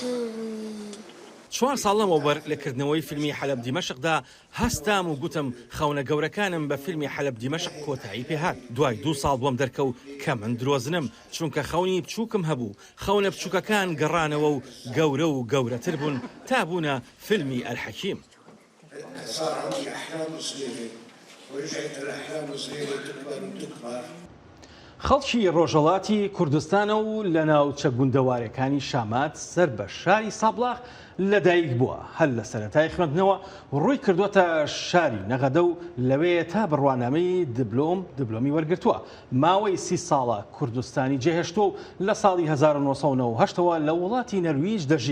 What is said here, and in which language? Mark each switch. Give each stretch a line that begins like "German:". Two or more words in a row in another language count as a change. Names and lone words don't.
Central Kurdish: 4 ساڵ لەمەوبەر لەکردنەوەی فیلمی حەلەب دیمەشقدا هەستام و گوتم خەونە گەورەکانم بە فیلمی حەلەب دیمەشق کۆتایی پێهات. دوای 2 ساڵ بۆم دەرکەوت کە من درۆزنم چونکە خەونی بچووکم هەبوو. خەونە بچووکەکان گەڕانەوە و گەورەتر بوون تا بوونە فیلمی ئەلحەکیم.
Arabic: صار عندي احلام صغيره ورجعت الاحلام صغيره تكبر وتكبر.
Central Kurdish: خەڵکی ڕۆژهەڵاتی کوردستانە و لە ناوچە گوندەوارەکانی شامات سەر بە شاری سابلاغ لەدایک بووە. هەر لە سەرەتای خوێندنەوە ڕووی کردووەتە شاری نەغەدە و لەوەیە تا بڕوانامەی دیبلۆمی وەرگرتووە. ماوەی 30 ساڵە کوردستانی جێهێشتووە و لە ساڵی 1998ەوە لە وڵاتی نەرویج دەژی.